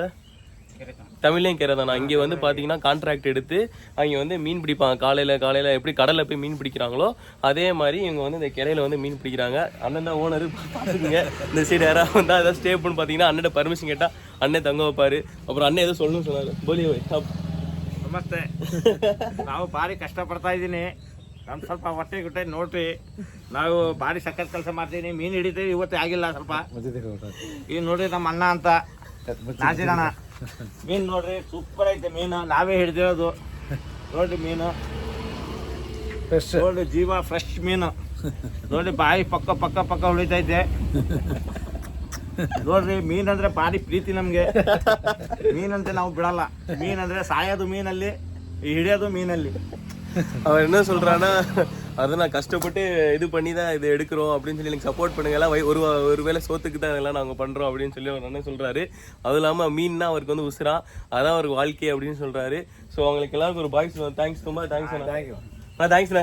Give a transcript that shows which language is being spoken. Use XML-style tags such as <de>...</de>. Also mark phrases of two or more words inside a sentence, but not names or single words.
<ta>தமிழ்லேயும் கெரை தானா. இங்கே வந்து பார்த்தீங்கன்னா கான்ட்ராக்ட் எடுத்து அவங்க வந்து மீன் பிடிப்பாங்க. காலையில் எப்படி கடலில் போய் மீன் பிடிக்கிறாங்களோ அதே மாதிரி இவங்க வந்து இந்த கெரையில் வந்து மீன் பிடிக்கிறாங்க. அண்ணன் தான் ஓனர், பார்த்துக்குங்க. இந்த சைடு யாராவது வந்தால் அதாவது ஸ்டே பண்ணு பார்த்தீங்கன்னா அண்ணன் பர்மிஷன் கேட்டால் அண்ணன் தங்க வைப்பார். அப்புறம் அண்ணன் ஏதோ சொல்லணும்னு சொன்னார். போலி</ta> <kn>ನಮಸ್ತೆ. ನಾವು ಭಾರಿ ಕಷ್ಟಪಡ್ತಾ ಇದ್ದೀನಿ. ನಮ್ಮ ಸ್ವಲ್ಪ ಹೊಟ್ಟೆ ಗಿಟ್ಟೆ ನೋಡ್ರಿ, ನಾವು ಭಾರಿ ಸಖತ್ ಕೆಲಸ ಮಾಡ್ತೀನಿ, ಮೀನು ಹಿಡಿತೀವಿ. ಇವತ್ತೇ ಆಗಿಲ್ಲ ಸ್ವಲ್ಪ. ಈಗ ನೋಡ್ರಿ ನಮ್ಮ ಅಣ್ಣ ಅಂತ ನಾಸಿರಣ್ಣ ಮೀನು ನೋಡ್ರಿ, ಸೂಪರ್ ಐತೆ ಮೀನು. ನಾವೇ ಹಿಡಿದಿರೋದು ನೋಡ್ರಿ ಮೀನು. ನೋಡ್ರಿ ಜೀವ ಫ್ರೆಶ್ ಮೀನು ನೋಡ್ರಿ. ಬಾಯಿ ಪಕ್ಕ ಉಳಿತೈತೆ ನೋಡ್ರಿ. ಮೀನಂದ್ರೆ ಭಾರಿ ಪ್ರೀತಿ ನಮಗೆ. ಮೀನಂದ್ರೆ ನಾವು ಬಿಡಲ್ಲ. ಮೀನಂದ್ರೆ ಸಾಯೋದು ಮೀನಲ್ಲಿ, ಹಿಡಿಯೋದು ಮೀನಲ್ಲಿ.</kn> <ta>அவன் என்ன சொல்கிறான்னா, அதை நான் கஷ்டப்பட்டு இது பண்ணி தான் இதை எடுக்கிறோம் அப்படின்னு சொல்லி எனக்கு சப்போர்ட் பண்ணுங்கலாம். ஒரு வேளை சோத்துக்கு தான் இதெல்லாம் நாங்கள் பண்ணுறோம் அப்படின்னு சொல்லி அவர் அண்ணன் சொல்கிறாரு. அதுவும் இல்லாமல் மீன்னா அவருக்கு வந்து உசுரா, அதான் அவருக்கு வாழ்க்கை அப்படின்னு சொல்கிறாரு. ஸோ அவங்களுக்கு எல்லாருக்கும் ஒரு பாய் சொல்லுவாங்க. தேங்க்ஸ் ரொம்ப தேங்க்ஸ் அண்ணா. தேங்க்ஸ்ண்ணே.</ta>